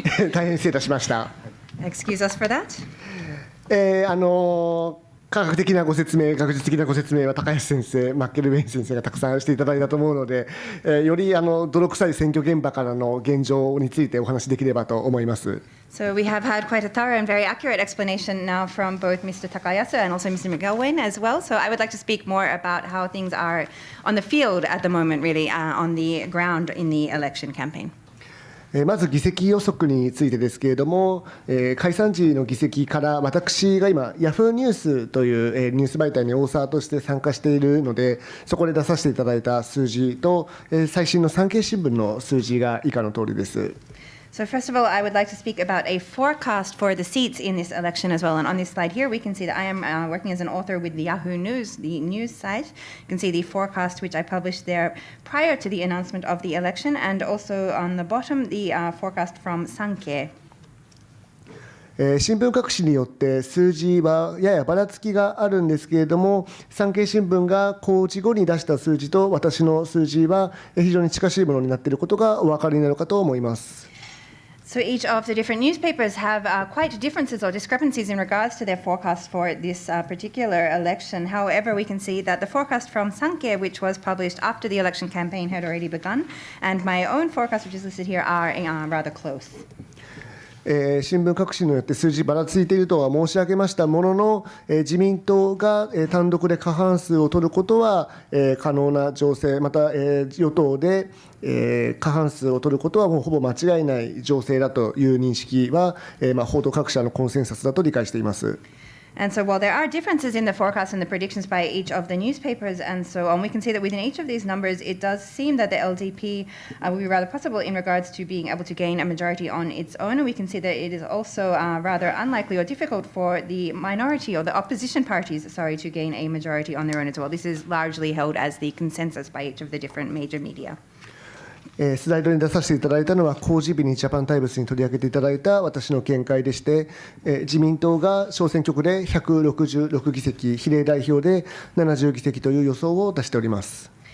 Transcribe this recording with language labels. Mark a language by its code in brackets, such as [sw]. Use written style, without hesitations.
[ja] 大変失礼いたしました。 [en] Excuse us for that. [ja] 科学的なご説明、学術的なご説明は高安先生、マッケルウェイン先生がたくさんしていただいたと思うので、より泥臭い選挙現場からの現状についてお話しできればと思います。 [en] So we have had quite a thorough and very accurate explanation now from both Mr. Takayasu and also Mr. McElwain as well. So I would like to speak more about how things are on the field at the moment, really, on the ground in the election campaign. [ja] まず議席予測についてですけれども、解散時の議席から私が今、ヤフーニュースというニュース媒体にオーサーとして参加しているので、そこで出させていただいた数字と、最新の産経新聞の数字が以下の通りです。 [en] So first of all, I would like to speak about a forecast for the seats in this election as well. And on this slide here, we can see that I am working as an author with the Yahoo News, the news site. You can see the forecast which I published there prior to the announcement of the election, and also on the bottom, the forecast from Seikei. [ja] 新聞各紙によって数字はややばらつきがあるんですけれども、産経新聞が公示後に出した数字と私の数字は非常に近しいものになっていることがお分かりになるかと思います。 [en] So each of the different newspapers have quite differences or discrepancies in regards to their forecast for this particular election. However, we can see that the forecast from Seikei, which was published after the election campaign had already begun, and my own forecast, which is listed here, are rather close. [ja] 新聞各紙によって数字ばらついているとは申し上げましたものの、自民党が単独で過半数を取ることは可能な情勢、また与党で過半数を取ることはもうほぼ間違いない情勢だという認識は報道各社のコンセンサスだと理解しています。 [en] And so while there are differences in the forecasts and the predictions by each of the newspapers and so on, we can see that within each of these numbers, it does seem that the LDP will be rather possible in regards to being able to gain a majority on its own. And we can see that it is also rather unlikely or difficult for the minority or the opposition parties, to gain a majority on their own as well. This is largely held as the consensus by each of the different major media. [ja] スライドに出させていただいたのは公示日にジャパンタイムズに取り上げていただいた私の見解でして、自民党が小選挙区で166議席、比例代表で70議席という予想を出しております。